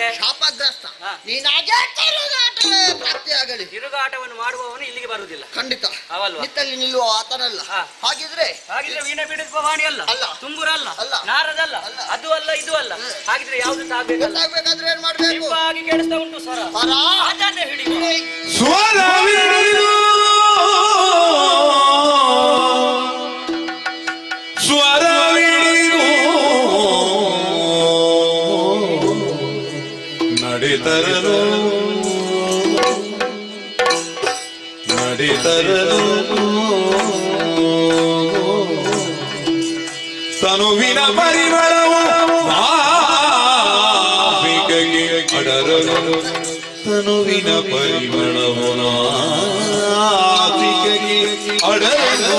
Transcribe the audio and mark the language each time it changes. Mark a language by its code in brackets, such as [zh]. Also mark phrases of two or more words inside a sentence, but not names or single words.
[kn] ಶಾಪಗ್ರಸ್ತ. ನೀನಾಗೆ ತಿರುಗಾಟವೇ ಪ್ರಾಪ್ತಿಯಾಗಲಿ. ತಿರುಗಾಟವನ್ನು ಮಾಡುವವನು ಇಲ್ಲಿಗೆ ಬರುವುದಿಲ್ಲ. ಖಂಡಿತ ಅವಲ್ವಾ? ನಿಂತಲ್ಲಿ ನಿಲ್ಲುವ ಆತನಲ್ಲ. ಹಾಗಿದ್ರೆ ವೀಣೆ ಬಿಡಿಸುವ ವಾಣಿ ಅಲ್ಲ, ತುಂಬುರ ಅಲ್ಲ, ನಾರದಲ್ಲ, ಅದು ಅಲ್ಲ ಇದು ಅಲ್ಲ. ಹಾಗಿದ್ರೆ ಯಾವ್ದು ಗೊತ್ತಾಗ್ಬೇಕಾದ್ರೆ ಏನ್ ಮಾಡ್ಬೇಕು? ಹಾಗೆ ಕೇಳಿಸ್ತಾ ಉಂಟು ಸ್ವರ. ಅದನ್ನೇ ಹಿಡಿ. ಸ್ವರವಿಡಿದು ನಡೆತರಲು ತನುವಿನ ಪರಿಮಳವು ನಾಭಿಕೆಗೆ ಅಡರಲು, ತನುವಿನ ಪರಿಮಳವು ನಾಭಿಕೆಗೆ ಅಡರಲು.